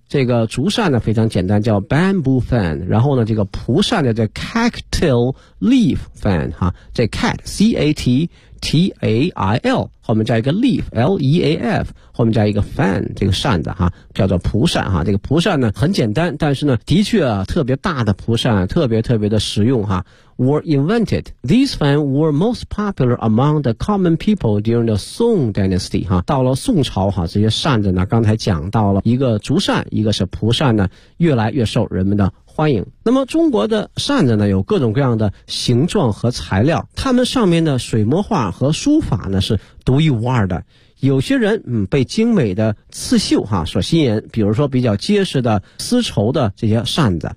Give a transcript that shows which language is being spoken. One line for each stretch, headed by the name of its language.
Chinese: 这个竹扇呢非常简单，叫
English: bamboo fan，
Chinese: 然后呢这个蒲扇的这
English: cactus leaf fan
Chinese: 哈，这 cat C A T T A I L 后面加一个 leaf L E A F 后面加一个 fan， 这个扇子哈叫做蒲扇哈。这个蒲扇呢很简单，但是呢的确啊特别大的蒲扇，特别特别的实用哈。
English: Were invented. These fans were most popular among the common people during the Song Dynasty.
Chinese: 哈，到了宋朝哈，这些扇子呢，刚才讲到了一个竹扇，一个是蒲扇呢，越来越受人们的欢迎。那么中国的扇子呢，有各种各样的形状和材料，它们上面的水墨画和书法呢，是独一无二的。有些人被精美的刺绣哈所吸引，比如说比较结实的丝绸的这些扇子。